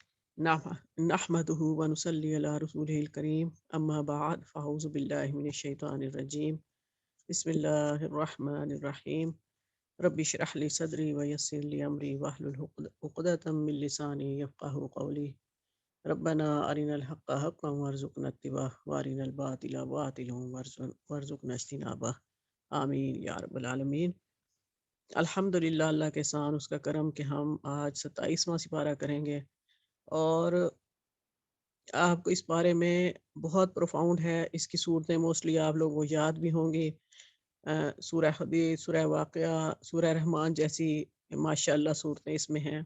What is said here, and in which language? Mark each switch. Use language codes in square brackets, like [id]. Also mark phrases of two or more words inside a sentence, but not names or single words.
[ar] نحمده ونصلي على رسوله الكريم أما بعد فأعوذ بالله من الشيطان الرجيم بسم الله الرحمن الرحيم رب اشرح لي صدري ويسر لي أمري واحلل عقدة من لساني يفقه قولي ربنا أرنا الحق حقا وارزقنا اتباعه وأرنا الباطل باطلا وارزقنا اجتنابه آمين يا رب العالمين. [ur] الحمد للہ، اللہ کے احسان اس کا کرم کہ ہم آج 27واں سپارہ کریں گے اور آپ کو اس بارے میں بہت پروفاؤنڈ ہے. اس کی سورتیں موسٹلی آپ لوگوں کو یاد بھی ہوں گی۔ سورہ حدید، سورہ واقعہ، سورہ رحمان جیسی ماشاءاللہ سورتیں اس میں ہیں.